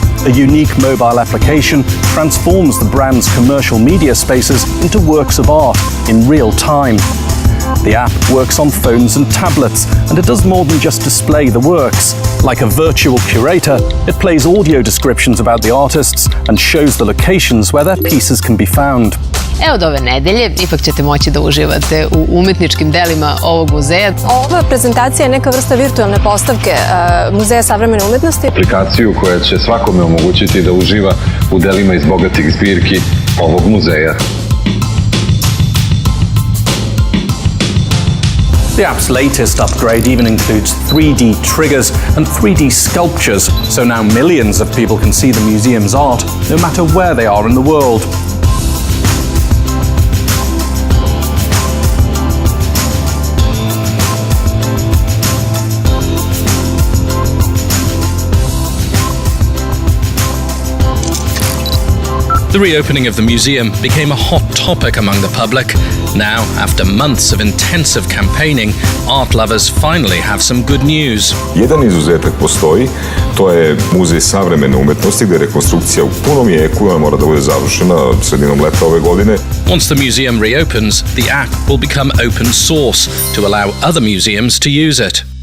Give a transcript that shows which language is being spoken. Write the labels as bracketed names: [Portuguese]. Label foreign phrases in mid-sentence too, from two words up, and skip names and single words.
[English] A unique mobile application transforms the brand's commercial media spaces into works of art in real time. The app works on phones and tablets, and it does more than just display the works. Like a virtual curator, it plays audio descriptions about the artists and shows the locations where their pieces can be found. [Serbian] Evo od ove nedelje ipak ćete moći da uživate u umetničkim delima ovog muzeja. Ova prezentacija je neka vrsta virtualne postavke Muzeja savremene umetnosti. Aplikaciju koja će svakome omogućiti da uživa u delima iz bogatih zbirki ovog muzeja. [English] The app's latest upgrade even includes 3D triggers and 3D sculptures, so now millions of people can see the museum's art, no matter where they are in the world. The reopening of the museum became a hot topic among the public. Now, after months of intensive campaigning, art lovers finally have some good news. [Serbian] Jedan izuzetak postoji, to je Muzej savremene umetnosti, gde je rekonstrukcija u punom jeku, ona mora da bude završena sredinom leta ove godine. [English] Once the museum reopens, the app will become open source to allow other museums to use it.